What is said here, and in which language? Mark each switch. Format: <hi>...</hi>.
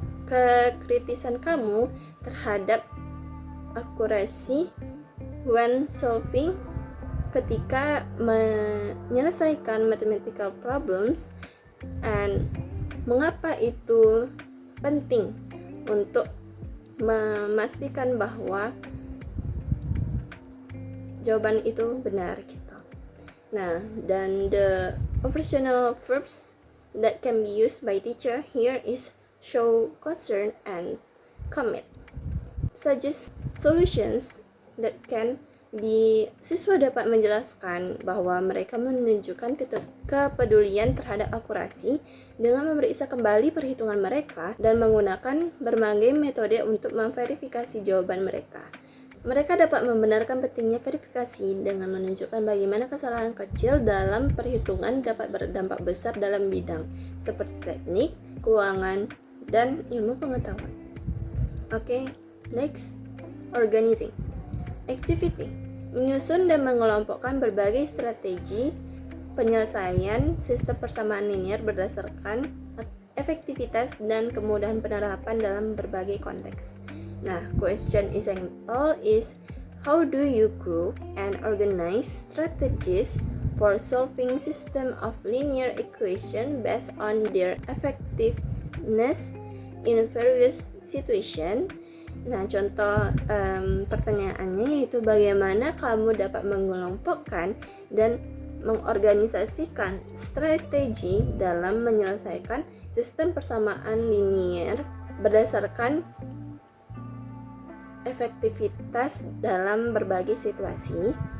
<id>kekritisan kamu terhadap akurasi</id> <en>when solving</en> <id>ketika menyelesaikan</id> <en>mathematical problems,</en> <id>and mengapa itu penting untuk memastikan bahwa jawaban itu benar gitu. Nah, dan</id> <en>the operational verbs that can be used by teacher here is show concern and commit. Suggest solutions that can be,</en> <id>siswa dapat menjelaskan bahwa mereka menunjukkan kepedulian terhadap akurasi dengan memeriksa kembali perhitungan mereka dan menggunakan berbagai metode untuk memverifikasi jawaban mereka. Mereka dapat membenarkan pentingnya verifikasi dengan menunjukkan bagaimana kesalahan kecil dalam perhitungan dapat berdampak besar dalam bidang seperti teknik, keuangan, dan ilmu pengetahuan. Oke,</id> <en>next, organizing. Activity,</en> <id>menyusun dan mengelompokkan berbagai strategi penyelesaian sistem persamaan linear berdasarkan efektivitas dan kemudahan penerapan dalam berbagai konteks.</id> <en>Nah, question example is, how do you group and organize strategies for solving system of linear equation based on their effectiveness in various situation?</en> <id>Nah, contoh pertanyaannya yaitu bagaimana kamu dapat mengelompokkan dan mengorganisasikan strategi dalam menyelesaikan sistem persamaan linear berdasarkan efektivitas dalam berbagai situasi.</id>